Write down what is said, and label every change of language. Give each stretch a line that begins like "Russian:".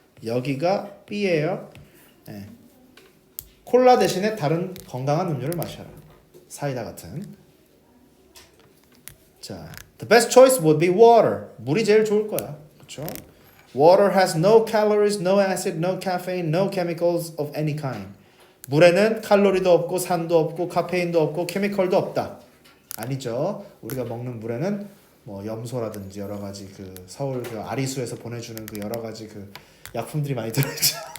Korean: 여기가 B예요. 네. 콜라 대신에 다른 건강한 음료를 마셔라. 사이다 같은.
English: 자, the best choice would be water.
Korean: 물이 제일 좋을 거야. 그렇죠?
English: Water has no calories, no acid, no caffeine, no chemicals of any kind.
Korean: 물에는 칼로리도 없고 산도 없고 카페인도 없고 케미컬도 없다. 아니죠. 우리가 먹는 물에는 뭐 염소라든지 여러 가지 그 서울 그 아리수에서 보내주는 그 여러 가지 그 약품들이 많이 들어있죠.